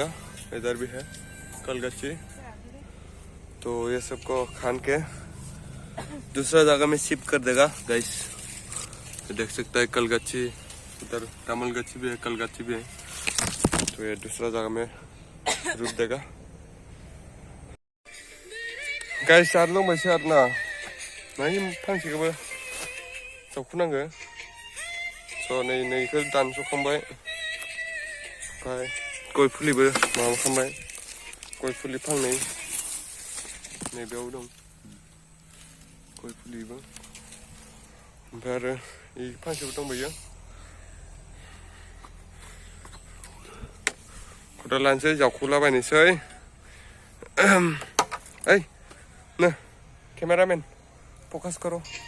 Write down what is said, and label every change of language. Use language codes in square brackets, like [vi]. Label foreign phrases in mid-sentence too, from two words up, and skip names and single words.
[hi] इधर भी है कलगच्ची तो ये सबको खान के दूसरा जगह में शिफ्ट कर देगा। गाइस देख सकता है कलगच्ची, उधर तमिल गच्ची भी है, कलगच्ची भी है तो ये दूसरा जगह में रोप देगा। [brx] गाइस आरो दंबायसो आरोना नाय फांसेखौबो जावखुनांगो स' नैखौ दानस'खांबाय ओमफ्राय गय फुलिबो माबा खालामबाय, गय फुलि फांनै नैबेयाव दं गय फुलिबो ओमफ्राय आरो इ फांसेबो दंबायो। खदाल लानोसै जावखुलाबायनोसै। [hi] ओइ न [en] cameraman focus [hi] करो।